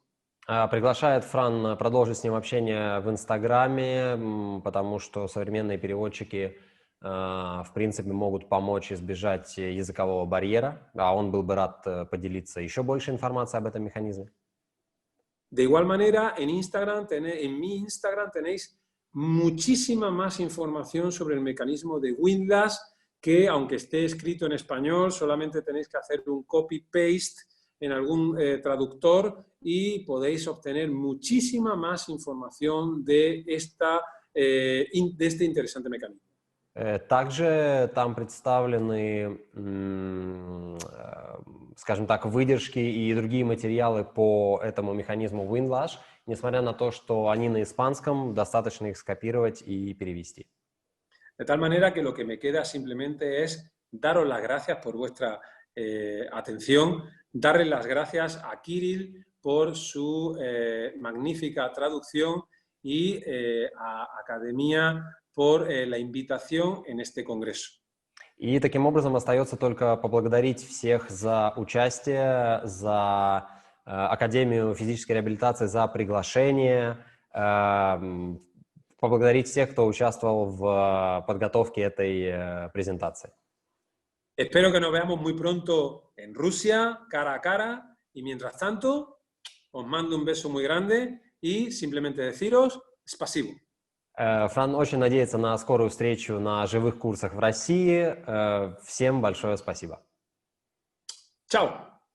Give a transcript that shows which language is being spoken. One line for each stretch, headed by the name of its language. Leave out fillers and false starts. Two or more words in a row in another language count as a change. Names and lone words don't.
Russian: Приглашает Фран продолжить с ним общение в Инстаграме, потому что современные переводчики, в принципе, могут помочь избежать языкового барьера, а он был бы рад поделиться еще больше информацией об этом механизме.
Spanish: De igual manera, en mi Instagram tenéis muchísima más información sobre el mecanismo de Windlass, que aunque esté escrito en español, solamente tenéis que hacer un copy-paste en algún traductor y podéis obtener muchísima más información de este interesante mecanismo.
Russian: Также там представлены, скажем так, выдержки и другие материалы по этому механизму Windlass, несмотря на то, что они на испанском, достаточно их скопировать и перевести.
Spanish: De tal manera que lo que me queda simplemente es daros las gracias por vuestra atención, darle las gracias a Kirill por su magnífica traducción y a Academia por la invitación en este congreso.
Russian: И таким образом остается только поблагодарить всех за участие, за Академию физической реабилитации, за приглашение, поблагодарить всех, кто участвовал в подготовке этой презентации.
Spanish: Espero que nos veamos muy pronto en Rusia, cara a cara, y mientras tanto, os mando un beso muy grande y simplemente deciros спасибо.
Russian: Фран очень надеется на скорую встречу на живых курсах в России. Всем большое спасибо.
Spanish: Chao.